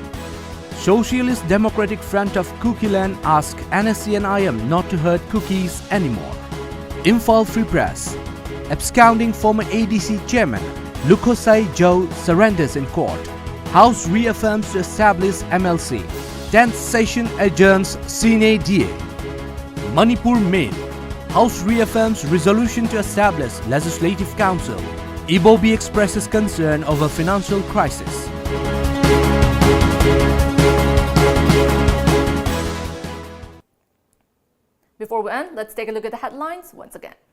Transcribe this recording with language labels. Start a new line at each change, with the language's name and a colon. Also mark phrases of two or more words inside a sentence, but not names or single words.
English: Socialist Democratic Front of Cookieland ask NSC and IM not to hurt cookies anymore. Imphal Free Press. Absconding former ADC chairman Lukhosai Joe surrenders in court. House reaffirms to establish MLC. 10th session adjourns Sine DA. Manipur Mail. House reaffirms resolution to establish Legislative Council. Ibobi expresses concern over financial crisis. Before we end, let's take a look at the headlines once again.